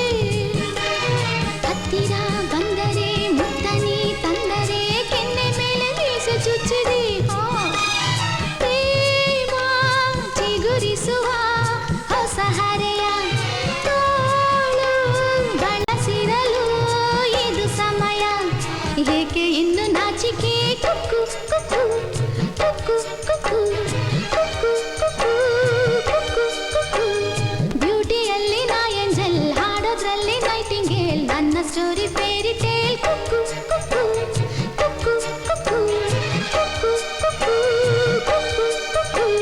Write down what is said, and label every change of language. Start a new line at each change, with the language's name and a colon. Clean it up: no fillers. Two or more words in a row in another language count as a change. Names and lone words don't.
Kannada: ಹತ್ತಿರ ಬಂದರೆ ಮುತ್ತನಿ ತಂದರೆ ಕೆನ್ನೆ ಮೇಲೆ ಮೀಸೆ ಚುಚ್ಚಿದೆ. ಪ್ರೇಮ ಚಿಗುರಿಸುವ ಹೊಸ ಹರೆಯ ತೋಳು ಬಳಸಿರಲು ಇದು ಸಮಯ. ಏಕೆ ಇನ್ನು ನಾಚಿಕೆ? ಕುಕ್ಕು ಕುಕ್ಕು ಕುಕ್ಕು ಕುಕ್ಕು ಕುಕ್ಕು ಕುಕ್ಕು. ಬ್ಯೂಟಿಯಲ್ಲಿ ನಾ ಏಂಜಲ್, ಹಾಡೋದ್ರಲ್ಲಿ ನೈಟಿಂಗೇಲ್, ನನ್ನ
English: story fairy tale. ಕುಕ್ಕು ಕುಕ್ಕು ಕುಕ್ಕು ಕುಕ್ಕು ಕುಕ್ಕು ಕುಕ್ಕು ಕುಕ್ಕು ಕುಕ್ಕು.